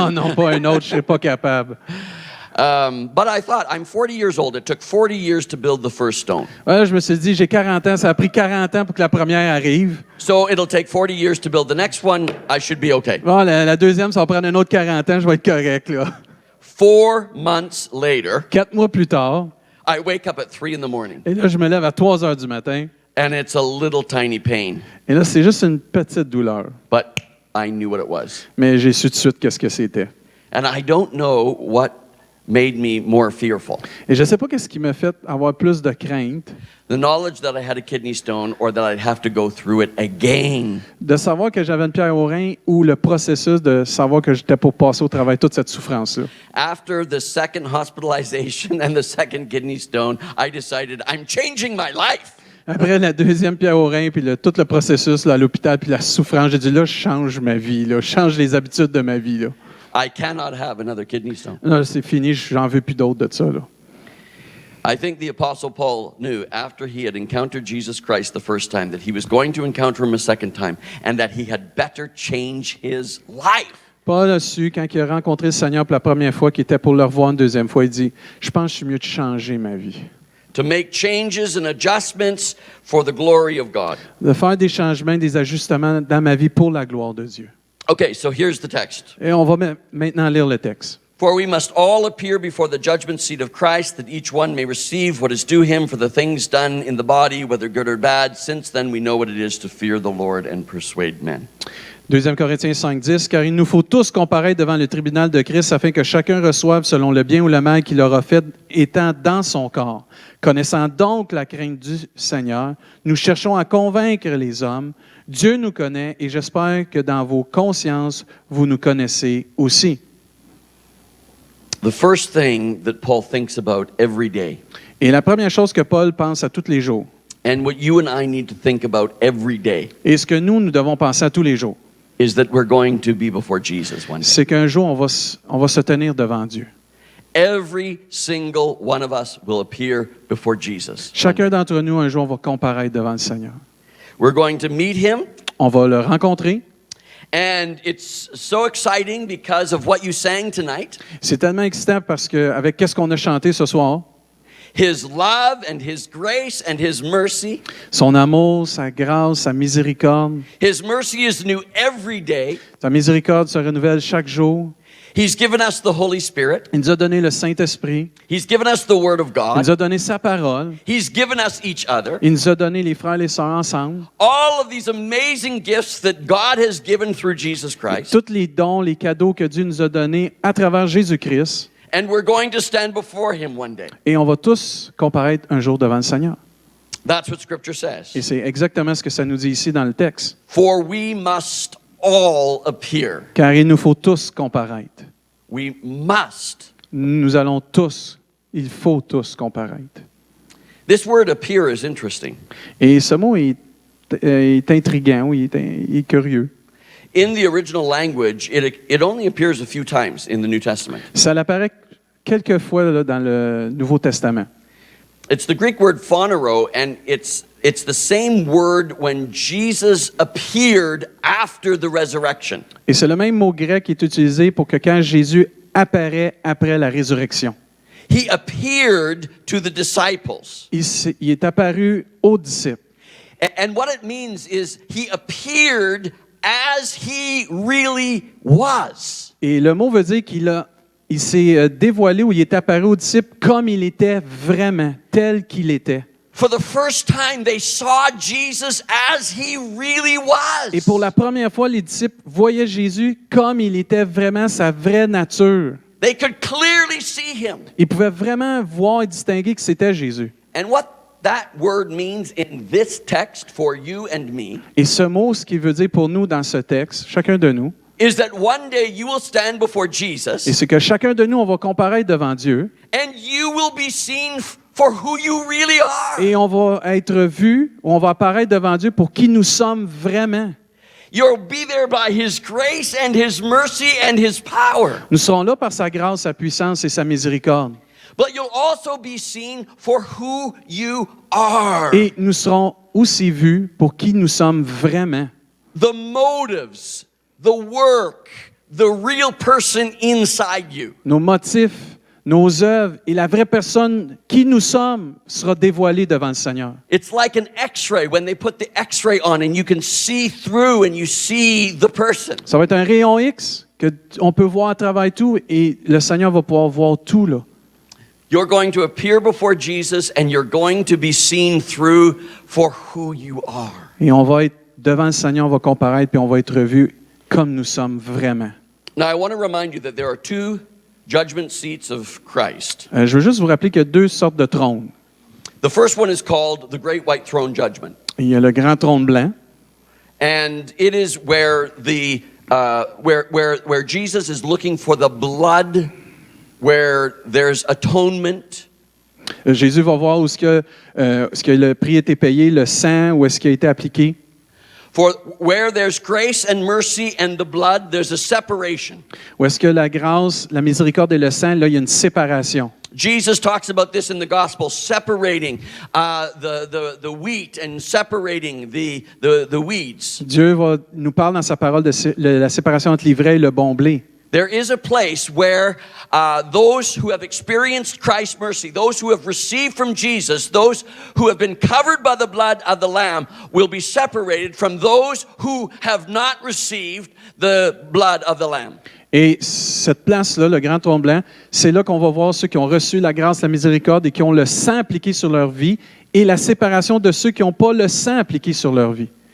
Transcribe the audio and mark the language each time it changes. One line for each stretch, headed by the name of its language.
French: Oh non, pas un autre, je ne serais pas capable.
English: But I thought, I'm 40 years old. It took 40 years to build the first stone.
French: Ouais, je me suis dit, j'ai 40 ans, ça a pris 40 ans pour que la première arrive.
English: So it'll take 40 years to build the next one. I should be okay.
French: Bon, la deuxième, ça va prendre un autre 40 ans, je vais être correct, là.
English: 4 months later,
French: 4 mois plus tard,
English: I wake up at 3 in the morning,
French: et là, je me lève à 3 heures du matin,
English: and it's a little tiny pain,
French: et là, c'est juste une petite douleur.
English: but I knew what it was.
French: Mais j'ai su tout de suite qu'est-ce que c'était.
English: And I don't know what made me more fearful.
French: Et je ne sais pas qu'est-ce qui m'a fait avoir plus de crainte,
English: The knowledge that I had a kidney stone or that I'd have to go through it again.
French: de savoir que j'avais une pierre au rein ou le processus de savoir que j'étais pour passer au travail toute cette souffrance-là.
English: After the second hospitalization and the second kidney stone, I decided I'm changing my life.
French: Après la deuxième pierre au rein, puis tout le processus là, à l'hôpital, puis la souffrance, j'ai dit là, je change ma vie, là, je change les habitudes de ma vie. Là,
English: I cannot have another kidney stone.
French: là c'est fini, j'en veux plus d'autres de ça. Là.
English: I think the Apostle Paul knew after he had encountered Jesus Christ the first time that he was going to encounter him a second time and that he had better change his life.
French: Paul a su, quand il a rencontré le Seigneur pour la première fois, qu'il était pour le revoir une deuxième fois, il dit, je pense que je suis mieux de changer ma vie.
English: To make changes and adjustments for the glory of God.
French: De faire des changements, des ajustements dans ma vie pour la gloire de Dieu.
English: Okay, so here's the text.
French: Et on va maintenant lire le texte.
English: For we must all appear before the judgment seat of Christ, that each one may receive what is due him for the things done in the body, whether good or bad. Since then we know what it is to fear the Lord and persuade men.
French: 2 Corinthiens 5:10, car il nous faut tous comparaître devant le tribunal de Christ afin que chacun reçoive selon le bien ou le mal qu'il aura fait étant dans son corps. Connaissant donc la crainte du Seigneur, nous cherchons à convaincre les hommes. Dieu nous connaît et j'espère que dans vos consciences, vous nous connaissez aussi.
English: The first thing that Paul thinks about every day,
French: Et la première chose que Paul pense à tous les jours,
English: and what you and I need to think about every day,
French: et ce que nous devons penser à tous les jours,
English: is that we're going to be before Jesus one day.
French: c'est qu'un jour, on va se tenir devant Dieu.
English: Every single one of us will appear before Jesus.
French: Chacun d'entre nous, un jour, on va comparaître devant le Seigneur.
English: We're going to meet him,
French: On va le rencontrer.
English: and it's so exciting because of what you sang tonight.
French: C'est tellement excitant parce qu'avec qu'est-ce qu'on a chanté ce soir,
English: His love and his grace and his mercy.
French: son amour, sa grâce, sa miséricorde.
English: His mercy is new every day.
French: Sa miséricorde se renouvelle chaque jour.
English: He's given us the Holy Spirit.
French: Il nous a donné le Saint-Esprit.
English: He's given us the Word of
French: Il
English: God.
French: nous a donné sa parole.
English: He's given us each other.
French: Il nous a donné les frères et les sœurs ensemble.
English: All of these amazing gifts that God has given through Jesus Christ.
French: Tous les dons, les cadeaux que Dieu nous a donnés à travers Jésus-Christ.
English: And we're going to stand before him one day.
French: Et on va tous comparaître un jour devant le Seigneur.
English: That's what Scripture
French: Et
English: says.
French: c'est exactement ce que ça nous dit ici dans le texte.
English: For we must all appear.
French: Car il nous faut tous comparaître.
English: We must.
French: Nous allons tous, il faut tous comparaître.
English: This word appear is interesting.
French: Et ce mot est intriguant, oui, il est curieux.
English: In the original language, it only appears a few times in the New Testament.
French: Ça apparaît quelques fois là, dans le Nouveau Testament.
English: It's the Greek word phaneuro, and it's the same word when Jesus appeared after the resurrection.
French: Et c'est le même mot grec qui est utilisé pour que quand Jésus apparaît après la résurrection.
English: He appeared to the disciples.
French: Il est apparu aux disciples.
English: And what it means is he appeared as he really was.
French: Et le mot veut dire il s'est dévoilé ou il est apparu aux disciples comme il était vraiment, tel qu'il était.
English: For the first time, they saw Jesus as he really was.
French: Et pour la première fois, les disciples voyaient Jésus comme il était vraiment sa vraie nature.
English: They could clearly see him.
French: Ils pouvaient vraiment voir et distinguer que c'était Jésus.
English: And what that word means in this text for you and me
French: Et ce mot, ce qu'il veut dire pour nous dans ce texte, chacun de nous,
English: is that one day you will stand before
French: et
English: Jesus
French: c'est que chacun de nous, on va comparaître devant Dieu
English: and you will be seen for who you really are.
French: et on va être vu, on va apparaître devant Dieu pour qui nous sommes vraiment.
English: You'll be there by his grace and his mercy and his power.
French: Nous serons là par sa grâce, sa puissance et sa miséricorde.
English: But you'll also be seen for who you are.
French: Et nous serons aussi vus pour qui nous sommes vraiment.
English: The motives, the work, the real person inside you.
French: Nos motifs, nos œuvres et la vraie personne qui nous sommes sera dévoilée devant le Seigneur.
English: It's like an x-ray when they put the x-ray on and you can see through and you see the person.
French: Ça va être un rayon X que on peut voir à travers tout et le Seigneur va pouvoir voir tout là.
English: You're going to appear before Jesus and you're going to be seen through for who you are.
French: Et on va être devant le Seigneur, on va comparaître puis on va être vu comme nous sommes vraiment.
English: Now I want to remind you that there are two judgment seats of Christ.
French: Je veux juste vous rappeler qu'il y a deux sortes de trônes.
English: The first one is called the Great White Throne Judgment.
French: Il y a le grand trône blanc
English: And it is where where Jesus is looking for the blood, where there's atonement.
French: Jésus va voir où est-ce que le prix a été payé, le sang, où est-ce qu'il a été appliqué.
English: For where there's grace and mercy and the blood, there's a separation.
French: Où est-ce que la grâce, la miséricorde et le sang, là, il y a une séparation.
English: Jesus talks about this in the gospel, separating the wheat and separating the weeds.
French: Dieu nous parle dans sa parole de la séparation entre l'ivraie et le bon blé.
English: There is a place where those who have experienced Christ's mercy, those who have received from Jesus, those who have been covered by the blood of the Lamb will be separated from those who have not received the blood of the Lamb.
French: Et cette place-là, le grand trône blanc, c'est là qu'on va voir ceux qui ont reçu la grâce, la miséricorde et qui ont le sang appliqué sur leur vie et la séparation de ceux qui n'ont pas le sang appliqué sur leur vie.